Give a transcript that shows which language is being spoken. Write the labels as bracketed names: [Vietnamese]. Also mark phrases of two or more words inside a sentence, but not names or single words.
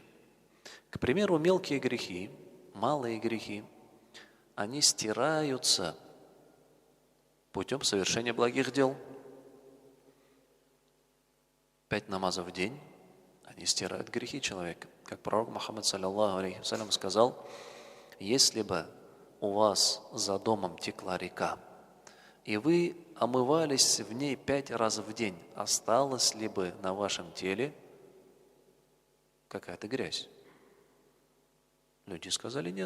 [Russian] К примеру, мелкие грехи, малые грехи, они стираются путем совершения благих дел. 5 намазов в день, они стирают грехи человека. Как пророк Мухаммад, [Arabic] صلى الله عليه وسلم, [Russian] сказал: если бы у вас за домом текла река, и вы омывались в ней 5 раз в день, осталась ли бы на вашем теле какая-то грязь? Люди сказали: нет.